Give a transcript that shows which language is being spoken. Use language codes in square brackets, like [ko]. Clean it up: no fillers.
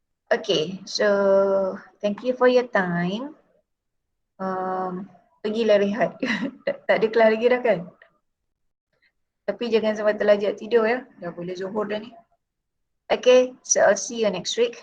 [en] Okay, so thank you for your time. [ms] Pergilah rehat. tak ada kelas lagi dah kan? Tapi jangan sampai terlajak tidur ya. Dah boleh zuhur dah ni. [en] Okay, so I'll see you next week.